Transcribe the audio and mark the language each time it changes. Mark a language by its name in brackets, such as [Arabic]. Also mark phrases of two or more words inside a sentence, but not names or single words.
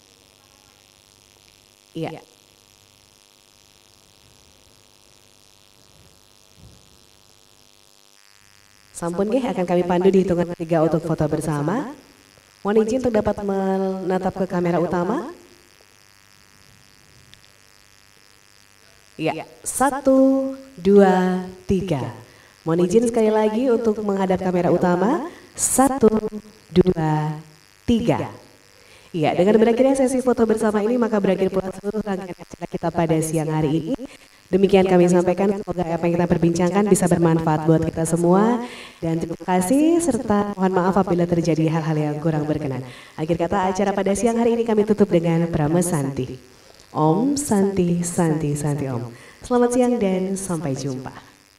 [Indonesian] Iya. [Balinese] Sampun nggih, [Indonesian] akan kami pandu di hitungan ketiga untuk foto bersama. Mohon izin untuk dapat menatap ke kamera utama. Iya, 1, 2, 3. Mohon izin sekali lagi untuk menghadap kamera utama. 1, 2, 3. Iya, dengan berakhirnya sesi foto bersama ini maka berakhir pula seluruh rangkaian acara kita pada siang hari ini. Demikian kami sampaikan, semoga apa yang kita perbincangkan bisa bermanfaat buat kita semua. Dan terima kasih serta mohon maaf apabila terjadi hal-hal yang kurang berkenan. Akhir kata acara pada siang hari ini kami tutup dengan Parama Santi. [Sanskrit] Om Santi, Santi, Santi Om. [Indonesian] Selamat siang dan sampai jumpa.